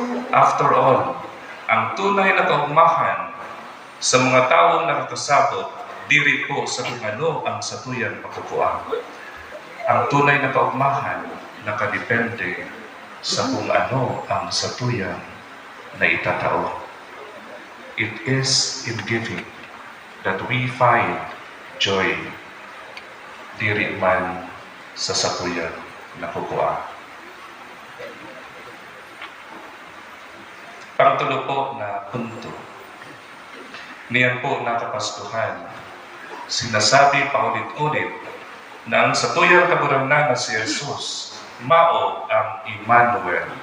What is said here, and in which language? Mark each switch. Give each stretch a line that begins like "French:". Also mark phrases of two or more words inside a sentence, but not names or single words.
English: After all,
Bikol: ang tunay na kaugmahan sa mga taong nakakasabot, diri po sa kung ano ang satuyang pagkukuha. Ang tunay na kaugmahan nakadepende sa kung ano ang satuyang na itatao.
English: It is in giving that we find joy,
Bikol: diri man sa satuyang nakukuha. Pangtulo po na punto. Niyan po nakapaskuhan. Sinasabi paulit-ulit na ang satuyang kagurangan na si Jesus, mao ang Emmanuel.